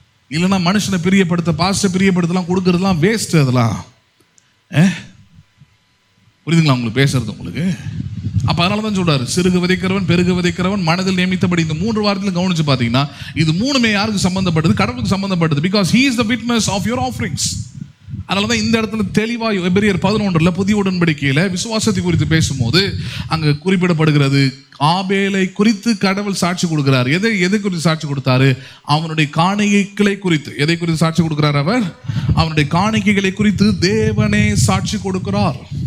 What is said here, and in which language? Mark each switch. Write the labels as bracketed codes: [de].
[ta] இல்லைன்னா மனுஷனை பிரியப்படுத்த, pastor பிரியப்படுத்தலாம் கொடுக்கறதுலாம் waste. அதெல்லாம் புரியுதுங்களா உங்களுக்கு பேசுறது? உங்களுக்கு அப்ப அதனால தான் சொல்றாரு, சிறுக விதைக்கிறவன் பெருக விதைக்கிறவன் மனதில் நியமித்தபடி. இந்த 3 வாரத்தில் கவனிச்சு பார்த்தீங்கன்னா இது 3மே யாருக்கு சம்பந்தப்பட்டது? கடவுளுக்கு சம்பந்தப்பட்டது. [en] Because he is the witness of your offerings. [ta] அதனால தான் இந்த இடத்துல தெளிவா எபிரேயர் 11 புதிய உடன்படிக்கையில விசுவாசத்தை குறித்து பேசும்போது அங்க குறிப்பிடப்படுகிறது, ஆபேலை குறித்து கடவுள் சாட்சி கொடுக்கிறார். எதை குறித்து சாட்சி கொடுத்தாரு? அவனுடைய காணிக்கைகளை குறித்து. எதை குறித்து சாட்சி கொடுக்கிறார்? அவர் அவனுடைய காணிக்கைகளை குறித்து தேவனே சாட்சி கொடுக்கிறார்.